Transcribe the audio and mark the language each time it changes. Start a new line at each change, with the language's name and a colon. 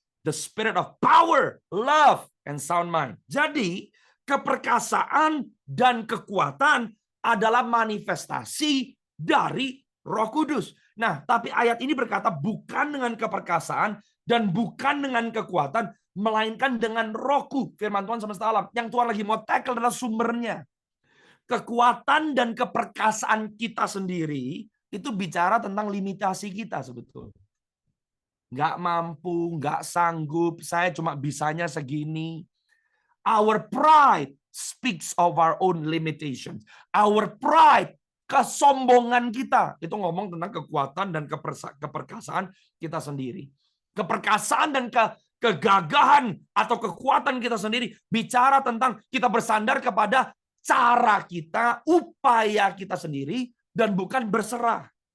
English: The spirit of power, love, and sound mind.
Indonesian: Jadi, keperkasaan dan kekuatan adalah manifestasi dari Roh Kudus. Nah, tapi ayat ini berkata bukan dengan keperkasaan dan bukan dengan kekuatan, melainkan dengan Rohku, firman Tuhan semesta alam. Yang Tuhan lagi mau tackle adalah sumbernya. Kekuatan dan keperkasaan kita sendiri itu bicara tentang limitasi kita sebetulnya. Nggak mampu, nggak sanggup, saya cuma bisanya segini.
English: Our pride speaks of our own limitations. Our pride,
Indonesian: kesombongan kita, itu ngomong tentang kekuatan dan keperkasaan kita sendiri. Keperkasaan dan kegagahan atau kekuatan kita sendiri bicara tentang kita bersandar kepada cara kita, upaya kita sendiri, dan bukan berserah.